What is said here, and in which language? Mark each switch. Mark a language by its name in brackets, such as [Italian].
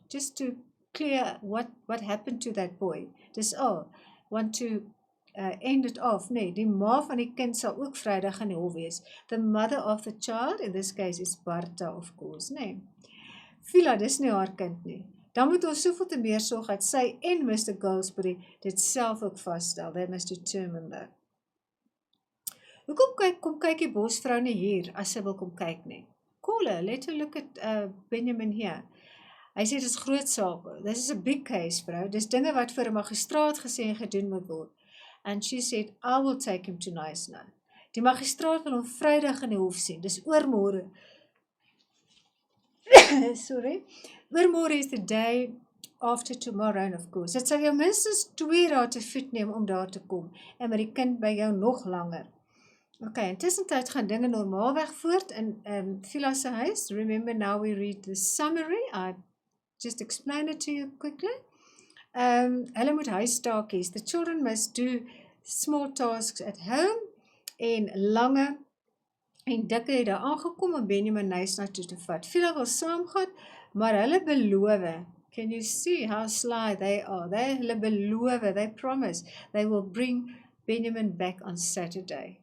[English] Just to clear what happened to that boy. [Afrikaans] Dis al. [English] Want to end it off. [Afrikaans] Nee, die ma van die kind sal ook Vrydag in die hof wees. [English] The mother of the child, in this case is Barta, of course. [Afrikaans] Nee. Phila, dis nie haar kind nie. Dan moet ons soveel te meer sorg dat sy en Mr. Goldsberry dit self ook vasstel. [English] They must determine that. [Afrikaans] Hoekom kom kyk die bosvrou nie hier, as sy wil kom kyk nie? [English] Call her, let her look at Benjamin here. [Afrikaans] Hy sê, dit is groot sake, [English] this is a big case, [Afrikaans] vrou, dis dinge wat vir 'n magistraat gesê en gedoen moet word. [English] And she said, I will take him to Knysna. [Afrikaans] Die magistraat wil hom Vrydag in die hof sien, dis oormôre. [English] Sorry. Oormôre is the day after tomorrow, and of course. [Afrikaans] Dit sal jou minstens 2 dae te voet neem om daar te kom, en met die kind by jou nog langer. Okay, intussentyd gaan dinge normaalweg voort in Phila se huis. [English] Remember, now we read the summary. I just explain it to you quickly. [Afrikaans] Hulle moet huistaakies. [English] The children must do small tasks at home. [Afrikaans] En Lange en Dikke het daar aangekom om Benjamin Knysna toe te vat. Phila wil saamgaan, maar hulle beloof. [English] Can you see how sly they are? [Afrikaans] Hulle beloof, [English] they promise, they will bring Benjamin back on Saturday.